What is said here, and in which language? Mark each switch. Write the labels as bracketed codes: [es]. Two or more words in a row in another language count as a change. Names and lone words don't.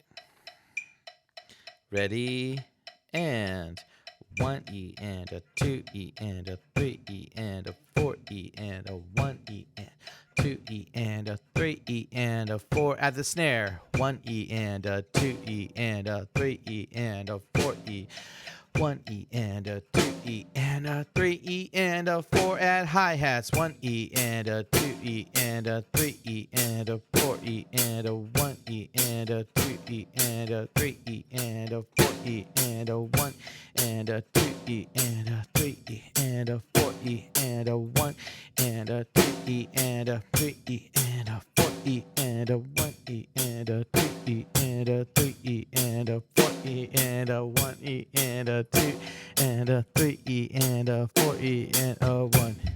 [en] Ready? And 1E and a 2E and a 3E and a 4E and a 1E and 2E and a 3E and a 4 at the snare. 1E and a 2E and a 3E and a 4E. 1E and a 2E and a 3E and a 4 at hi-hats. 1E and a 2E and a 3E and a 4E and a 1E and a 2E and a 3E and a 4E and a 1 and a 2E and a 3E and a 4E and a 1 and a 2E and a 3E and a 4E and a 1E and a 2E and a 3E and a 4E and a 1E and a 2 and a 3E and a 4E and a 1.